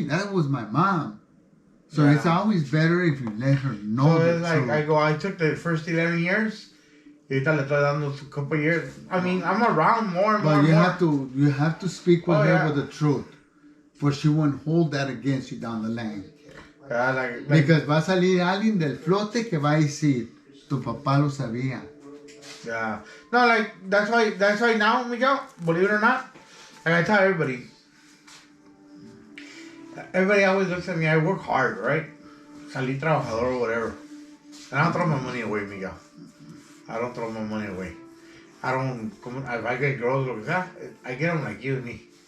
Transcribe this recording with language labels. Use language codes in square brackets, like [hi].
[en] That was my mom. So it's always better if you let her know. So it's like I took the first 11 years. [es] Ahorita le estoy dando a [en] couple years. I mean, I'm around more and more. But you have to speak with her with the truth, for she won't hold that against you down the line. Because [es] va a salir alguien del flote que va a decir, tu papá lo sabía. [en] Yeah. No, like that's why now, Miguel, believe it or not, like I tell everybody always looks at me. I work hard, right? [es] Salí trabajador [en] or whatever, and I don't throw my money away, Miguel. I don't throw my money away. If I get girls, I get them like you and me.